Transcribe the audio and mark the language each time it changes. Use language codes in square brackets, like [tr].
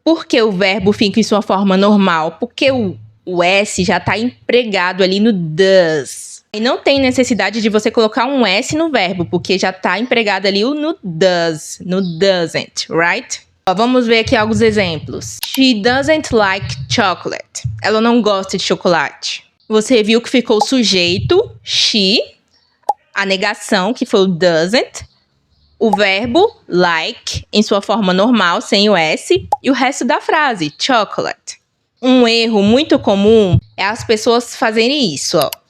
[pt] Por que o verbo fica em sua forma normal? Porque o S já está empregado ali no does. E não tem necessidade de você colocar um S no verbo, porque já está empregado ali no does, no doesn't, right? Vamos ver aqui alguns exemplos. [en] She doesn't like chocolate. [pt] Ela não gosta de chocolate. Você viu que ficou o sujeito, she, a negação, que foi o doesn't, o verbo like, em sua forma normal, sem o S, e o resto da frase, chocolate. Um erro muito comum é as pessoas fazerem isso, ó.